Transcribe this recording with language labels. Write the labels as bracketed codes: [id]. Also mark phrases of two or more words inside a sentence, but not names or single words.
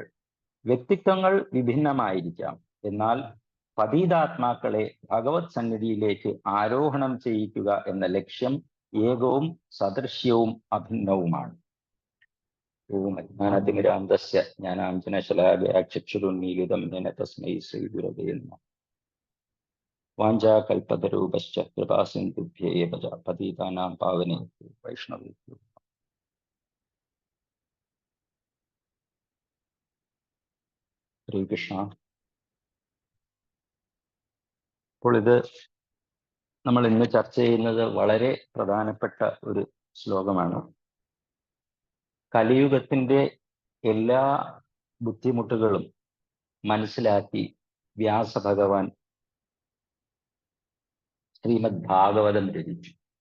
[ml] വ്യക്തിത്വങ്ങൾ വിഭിന്നമായിരിക്കാം, എന്നാൽ പതീതാത്മാക്കളെ ഭഗവത് സന്നിധിയിലേക്ക് ആരോഹണം ചെയ്യിക്കുക എന്ന ലക്ഷ്യം ഏകവും സദൃശ്യവും അഭിന്നവുമാണ്. [sa] ॐ अज्ञानतिमिरान्धस्य ज्ञानाञ्जनशलाकया चक्षुरुन्मीलितं येन तस्मै श्रीगुरवे नमः. वाञ्छाकल्पतरूपश्च कृपासिन्धुभ्येव च पतितानां पावनेभ्यो वैष्णवेभ्यो. [ml] ശ്രീകൃഷ്ണ. അപ്പോൾ ഇത് നമ്മൾ ഇന്ന് ചർച്ച ചെയ്യുന്നത് വളരെ പ്രധാനപ്പെട്ട ഒരു ശ്ലോകമാണ്. കലിയുഗത്തിന്റെ എല്ലാ ബുദ്ധിമുട്ടുകളും മനസ്സിലാക്കി വ്യാസഭഗവാൻ ശ്രീമദ് ഭാഗവതം രചിച്ചു.